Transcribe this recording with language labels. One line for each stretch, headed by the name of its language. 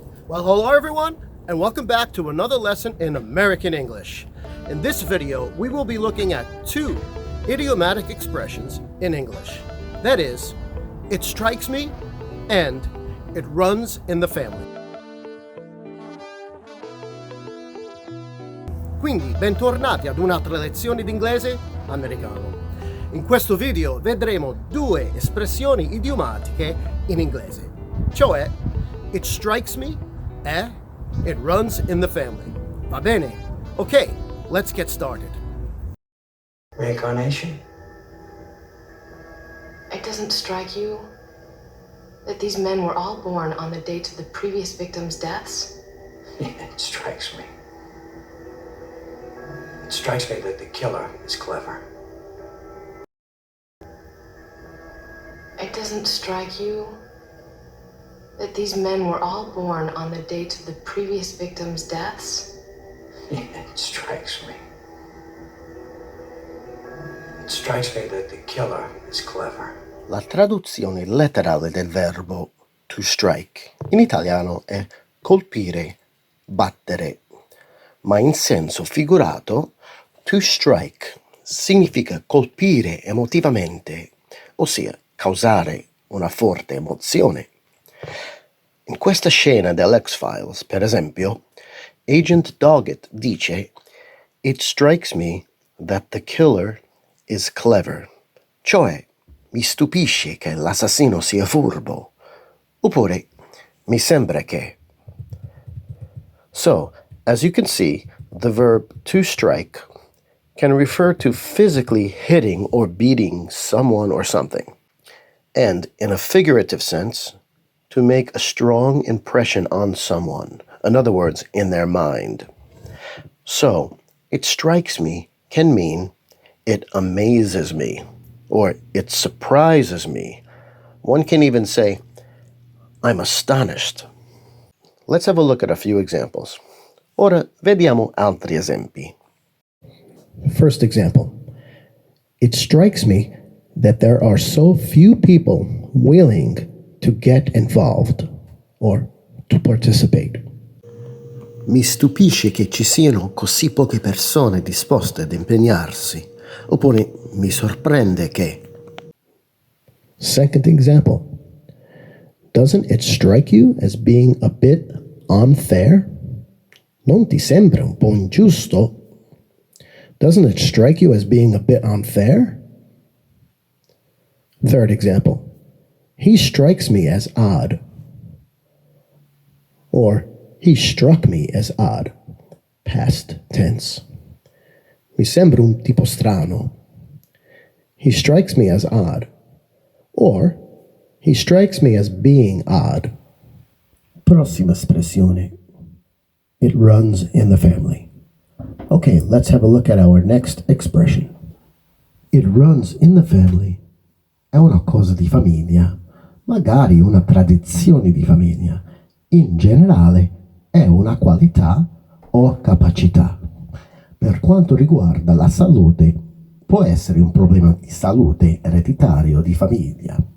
English: Well, hello everyone, and welcome back to another lesson in American English. In this video, we will be looking at two idiomatic expressions in English. That is, it strikes me and it runs in the family.
Italian: Quindi, bentornati ad un'altra lezione di inglese americano. In questo video vedremo due espressioni idiomatiche in inglese, cioè
English: it strikes me
Italian: e
English: it runs in the family.
Italian: Va bene?
English: Okay, let's get started. Reincarnation? It doesn't strike you that these men were all born on the dates of the previous victims' deaths? Yeah, it strikes me. It strikes me that the killer is clever. It doesn't strike you that these men were all born on the dates of the previous victims' deaths? Yeah, it strikes me. It strikes me that the killer is clever.
Italian: La traduzione letterale del verbo to strike in italiano è colpire, battere, ma in senso figurato to strike significa colpire emotivamente, ossia causare una forte emozione. In questa scena dell'X-Files, per esempio, Agent Doggett dice
English: "It strikes me that the killer is clever",
Italian: cioè mi stupisce che l'assassino sia furbo, oppure mi sembra che.
English: So, as you can see, the verb to strike can refer to physically hitting or beating someone or something, and in a figurative sense, to make a strong impression on someone, in other words, in their mind. So, it strikes me can mean it amazes me, or it surprises me. One can even say, I'm astonished. Let's have a look at a few examples.
Italian: Ora vediamo altri esempi.
English: First example. It strikes me that there are so few people willing to get involved or to participate.
Italian: Mi stupisce che ci siano così poche persone disposte ad impegnarsi, oppure mi sorprende che.
English: Second example. Doesn't it strike you as being a bit unfair?
Italian: Non ti sembra un po' ingiusto?
English: Doesn't it strike you as being a bit unfair? Third example. He strikes me as odd. Or, he struck me as odd. Past tense.
Italian: Mi sembra un tipo strano.
English: He strikes me as odd. Or, he strikes me as being odd.
Italian: Prossima espressione.
English: It runs in the family. Okay, let's have a look at our next expression. It runs in the family
Italian: è una cosa di famiglia, magari una tradizione di famiglia. In generale è una qualità o capacità. Per quanto riguarda la salute, può essere un problema di salute ereditario di famiglia.